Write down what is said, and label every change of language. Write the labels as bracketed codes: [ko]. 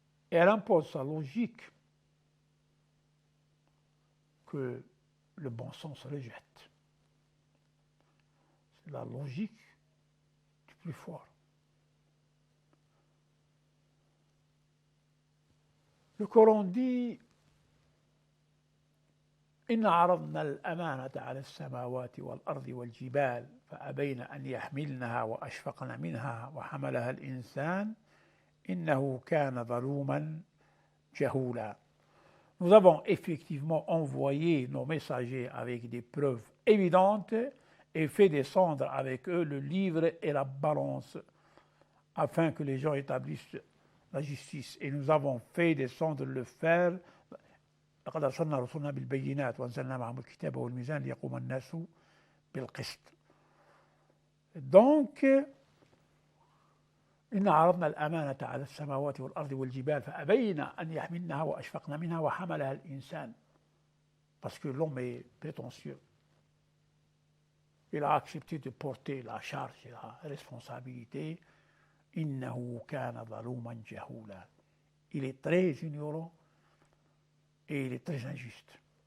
[fr] Et elle impose sa logique que le bon sens rejette. C'est la logique du plus fort. Le Coran dit [ar] إن عرضنا الأمانة على السماوات والأرض والجبال فأبين أن يحملنها وأشفقن منها وحملها الإنسان إنه كان ظلوما جهولا. [fr] Nous avons effectivement envoyé nos messagers avec des preuves évidentes et fait descendre avec eux le livre et la balance afin que les gens établissent la justice. Et nous avons fait descendre le fer. [ar] لقد أرسلنا رسلنا بالبينات وأنزلنا معهم الكتاب والميزان ليقوم الناس بالقسط. Donc, إن عرضنا الأمانة على السماوات والأرض والجبال فأبين أن يحملنها وأشفقن منها وحملها الإنسان. [fr] Parce que l'homme est prétentieux. Il a accepté de porter la charge et la responsabilité. [ar] إنه كان ظلوما جهولا. [fr] Il est très ignorant et il est très injuste.